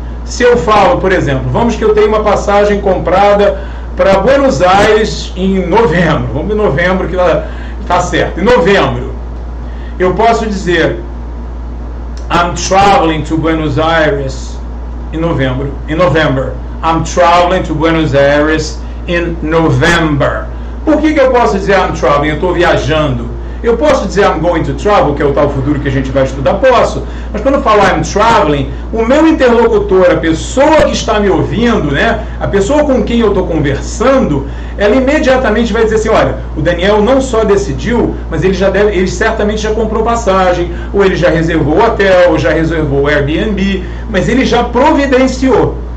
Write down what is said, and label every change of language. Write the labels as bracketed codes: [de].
[pt] Se eu falo, por exemplo, vamos que eu tenho uma passagem comprada para Buenos Aires em novembro. Vamos em novembro, que está certo. Em novembro, eu posso dizer [en] I'm traveling to Buenos Aires [pt] em novembro. [en] I'm traveling to Buenos Aires in November. [pt] Por que eu posso dizer [en] I'm traveling? [pt] Eu estou viajando. Eu posso dizer [en] I'm going to travel, [pt] que é o tal futuro que a gente vai estudar? Posso. Mas quando eu falo [en] I'm traveling, [pt] o meu interlocutor, a pessoa que está me ouvindo, né, a pessoa com quem eu estou conversando, ela imediatamente vai dizer assim, olha, o Daniel não só decidiu, mas ele certamente já comprou passagem, ou ele já reservou o hotel, ou já reservou o Airbnb, mas ele já providenciou.